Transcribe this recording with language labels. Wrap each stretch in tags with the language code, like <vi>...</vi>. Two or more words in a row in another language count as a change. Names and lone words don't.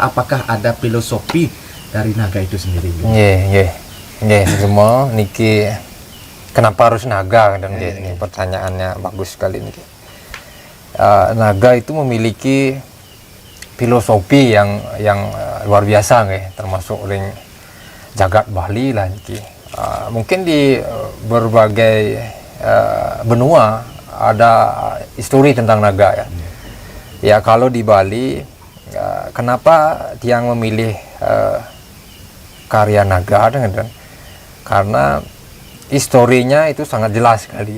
<id>Apakah ada filosofi dari naga itu sendiri? semua niki kenapa harus naga dan ini pertanyaannya bagus sekali niki. Naga itu memiliki filosofi yang luar biasa termasuk</id> <ban>ring jagat</ban> <id>Bali lah niki. Mungkin di berbagai benua ada histori tentang naga ya. Ya kalau di Bali, kenapa Tiang memilih karya naga karena historinya itu sangat jelas sekali.</id>